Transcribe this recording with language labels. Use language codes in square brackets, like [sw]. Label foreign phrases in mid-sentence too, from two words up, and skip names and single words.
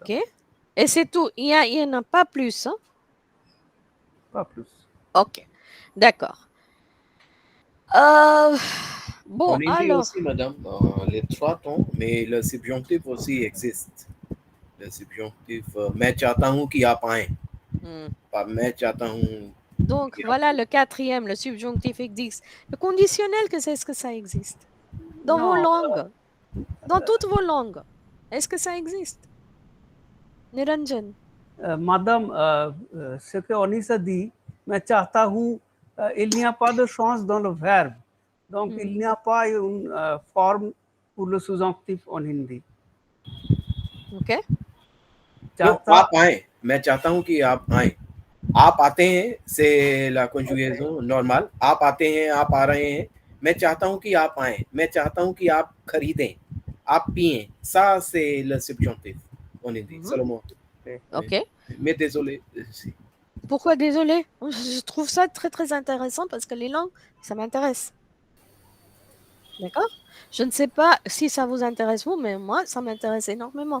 [fr] Ok. Et c'est tout. Il y en a pas plus. Hein? Pas plus. Ok. D'accord. Bon, En hindi alors. aussi, madame, les 3 temps, mais le subjonctif aussi existe. Le subjonctif, [hi] मैं चाहता हूँ कि आप आएं. Pas मैं चाहता हूँ. [fr] Donc, voilà le quatrième, le subjonctif existe. Le conditionnel, qu'est-ce que ça existe? Dans vos Non, langues. Dans toutes vos langues. Est-ce que ça existe? Niranjan. madame, ce que Onisa dit, [hi] मैं चाहता हूँ, [fr] il n'y a pas de chance dans le verbe. Donc, il n'y a pas une forme pour le subjonctif en hindi. Ok. Non, [hi] आप आएं. मैं चाहता हूँ कि आप आएं. आप आते हैं, [fr] c'est la conjugaison normale. [hi] आप आते हैं, आप आ रहे हैं. मैं चाहता हूँ कि आप आएं. मैं चाहता हूँ कि आप खरीदें. आप पिएं. [fr] Ça, c'est le subjonctif en hindi. Seulement. Ok. Mais désolé. Pourquoi désolé? Je trouve ça très très intéressant parce que les langues, ça m'intéresse. D'accord? Je ne sais pas si ça vous intéresse vous, mais moi, ça m'intéresse énormément.